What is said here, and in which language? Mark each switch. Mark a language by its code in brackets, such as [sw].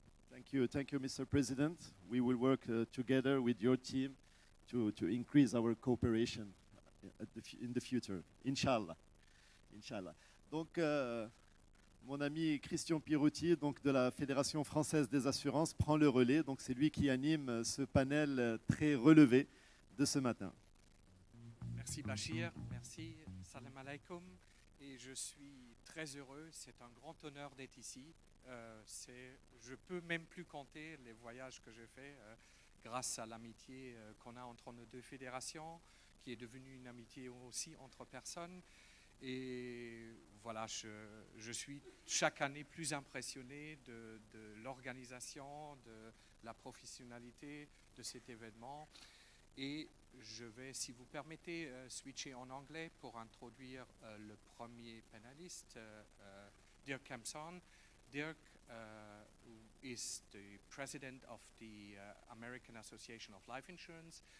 [en] Thank you, Mr. President. We will work together with your team to increase our cooperation in the future. [ar] Inch'Allah. Inch'Allah. [fr] Donc, mon ami Christian PIEROTTI, donc de la Fédération française des assurances, prend le relais. Donc, c'est lui qui anime ce panel très relevé de ce matin. Merci Bachir, merci, [ar] salam alaikum. [fr] Et je suis très heureux, c'est un grand honneur d'être ici. Je peux même plus compter les voyages que j'ai faits grâce à l'amitié qu'on a entre nos deux fédérations, qui est devenue une amitié aussi entre personnes. Et voilà, je suis chaque année plus impressionné de l'organisation, de la professionnalité de cet événement. Et je vais, si vous permettez, switcher en anglais pour introduire le premier panéliste, Dirk KEMPTHORNE. [en] Dirk is the president of the American Association of Life Insurance.